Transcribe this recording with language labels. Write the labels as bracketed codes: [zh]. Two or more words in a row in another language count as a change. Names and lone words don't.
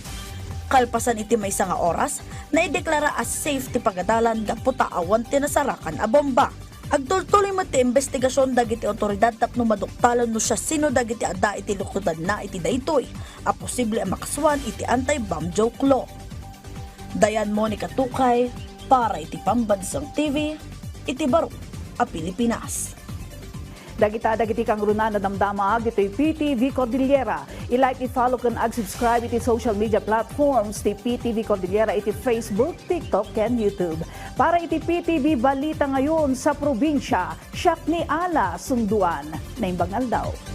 [ilo] Kalpasan iti maysa nga oras, naideklara as safe ti pagadalan gaputa awan tinasarakan a bomba. Agtultuloy mo ti investigasyon dagiti otoridad tapno maduktalan no siya sino dagiti adda iti lukudan na iti daytoy, a posible a makaswan iti anti-bomb joke law. Dayan Monica Tukay, para iti Pambansang TV, iti Baro, a Pilipinas. Dagiti kang runa na damdamag, dito'y PTV Cordillera. I-like, i-follow kan ag-subscribe iti [en] social media platforms [ilo] ti PTV Cordillera iti Facebook, TikTok, and YouTube. Para iti PTV Balita ngayon sa probinsya, siyak ni Ala Sunduan na Imbangal daw.